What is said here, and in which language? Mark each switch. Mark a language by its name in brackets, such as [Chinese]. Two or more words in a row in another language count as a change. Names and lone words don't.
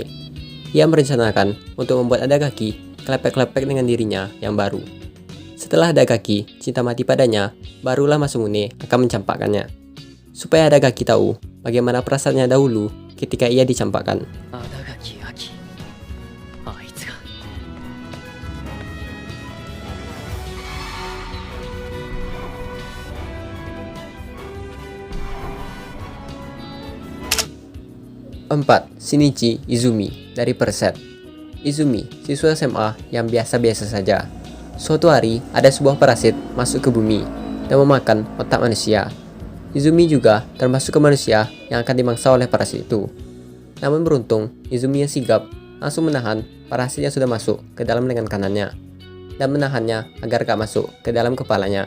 [Indonesian] Ia merencanakan untuk membuat ada kaki klepek-klepek dengan dirinya yang baru. Setelah ada kaki cinta mati padanya, barulah Masamune akan mencampakkannya. Supaya ada kaki tahu bagaimana perasaannya dahulu ketika ia dicampakkan. Adagaki Aki. [Japanese] Aitsu ga. [Indonesian] 4. Shinichi Izumi dari Perset. Izumi, siswa SMA yang biasa-biasa saja. Suatu hari, ada sebuah parasit masuk ke bumi dan memakan otak manusia. Izumi juga termasuk ke manusia yang akan dimangsa oleh parasit itu. Namun beruntung, Izumi yang sigap langsung menahan parasit yang sudah masuk ke dalam lengan kanannya dan menahannya agar gak masuk ke dalam kepalanya.